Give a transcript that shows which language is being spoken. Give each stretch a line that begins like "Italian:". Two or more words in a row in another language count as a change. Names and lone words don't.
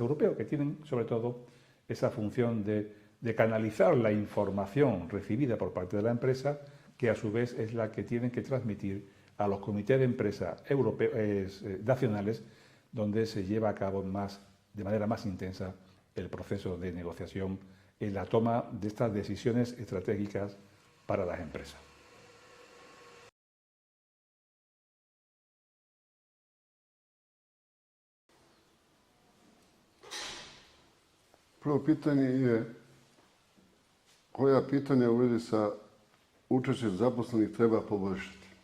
Spanish: europeos, que tienen sobre todo esa función de canalizar la información recibida por parte de la empresa, que a su vez es la que tienen que transmitir a los comités de empresa europeos, nacionales, donde se lleva a cabo de manera más intensa el proceso de negociación en la toma de estas decisiones estratégicas para las empresas.
Serbian: Prvo pitanje je koja pitanja u vezi sa učešćem zaposlenih treba poboljšati.